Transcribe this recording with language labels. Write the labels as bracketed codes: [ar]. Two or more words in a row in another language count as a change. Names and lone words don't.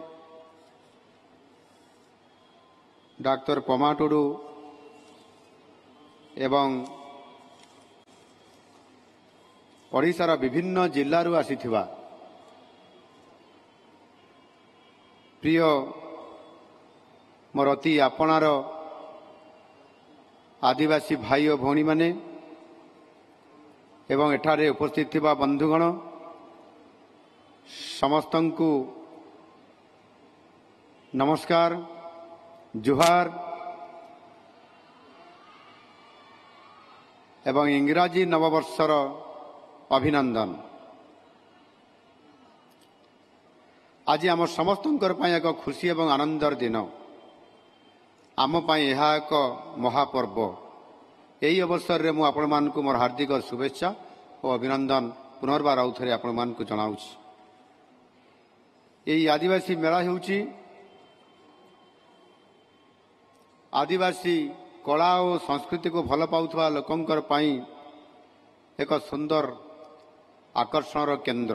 [or] ଡାକ୍ତର ପମା ଟୁଡୁ ଏବଂ ଓଡ଼ିଶାର ବିଭିନ୍ନ ଜିଲ୍ଲାରୁ ଆସିଥିବା ପ୍ରିୟ ମୋର ଅତି ଆପଣାର ଆଦିବାସୀ ଭାଇ ଔର ଭଉଣୀ ମାନେ ଏବଂ ଏଠାରେ ଉପସ୍ଥିତ ଥିବା ବନ୍ଧୁଗଣ ସମସ୍ତଙ୍କୁ ନମସ୍କାର, ଜୁହାର ଏବଂ ଇଂରାଜୀ ନବବର୍ଷର ଅଭିନନ୍ଦନ। ଆଜି ଆମ ସମସ୍ତଙ୍କର ପାଇଁ ଏକ ଖୁସି ଏବଂ ଆନନ୍ଦର ଦିନ। ଆମ ପାଇଁ ଏହା ଏକ ମହାପର୍ବ। ଏହି ଅବସରରେ ମୁଁ ଆପଣମାନଙ୍କୁ ମୋର ହାର୍ଦ୍ଦିକ ଶୁଭେଚ୍ଛା ଓ ଅଭିନନ୍ଦନ ପୁନର୍ବାର ଆଉ ଥରେ ଆପଣମାନଙ୍କୁ ଜଣାଉଛି। ଏହି ଆଦିବାସୀ ମେଳା ହେଉଛି ଆଦିବାସୀ କଳା ଓ ସଂସ୍କୃତିକୁ ଭଲ ପାଉଥିବା ଲୋକଙ୍କର ପାଇଁ ଏକ ସୁନ୍ଦର ଆକର୍ଷଣର କେନ୍ଦ୍ର।